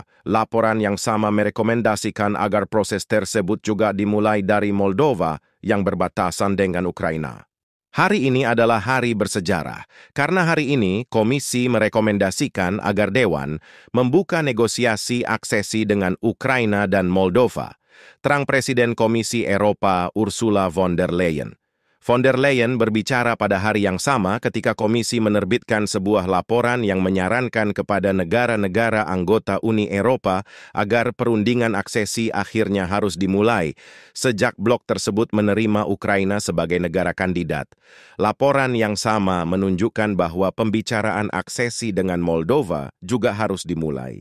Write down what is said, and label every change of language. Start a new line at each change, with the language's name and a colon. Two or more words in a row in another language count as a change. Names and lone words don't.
Indonesian: Laporan yang sama merekomendasikan agar proses tersebut juga dimulai dari Moldova yang berbatasan dengan Ukraina. Hari ini adalah hari bersejarah, karena hari ini Komisi merekomendasikan agar Dewan membuka negosiasi aksesi dengan Ukraina dan Moldova, terang Presiden Komisi Eropa Ursula von der Leyen. Von der Leyen berbicara pada hari yang sama ketika Komisi menerbitkan sebuah laporan yang menyarankan kepada negara-negara anggota Uni Eropa agar perundingan aksesi akhirnya harus dimulai sejak blok tersebut menerima Ukraina sebagai negara kandidat. Laporan yang sama menunjukkan bahwa pembicaraan aksesi dengan Moldova juga harus dimulai.